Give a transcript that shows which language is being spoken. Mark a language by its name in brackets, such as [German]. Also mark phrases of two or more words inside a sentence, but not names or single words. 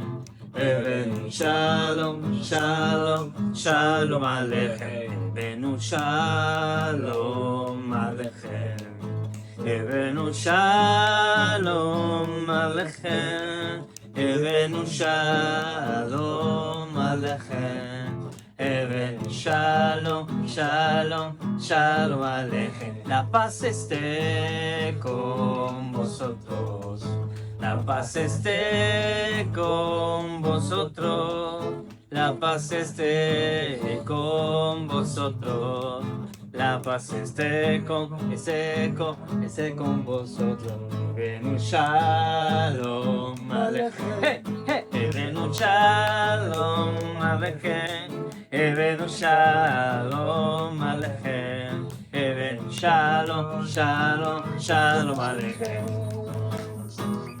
[Hebrew] הבאנו שלום, שלום, שלום עליכם, הבאנו שלום עליכם, הבאנו שלום עליכם, הבאנו שלום עליכם, הבאנו שלום, שלום, שלום עליכם. [Spanish] La paz esté con vosotros. La paz esté con vosotros. La paz esté con vosotros. La paz esté con vosotros. [Hebrew] הבאנו שלום עליכם. Hey, hey. הבאנו שלום עליכם. הבאנו שלום עליכם. הבאנו שלום, שלום, שלום עליכם.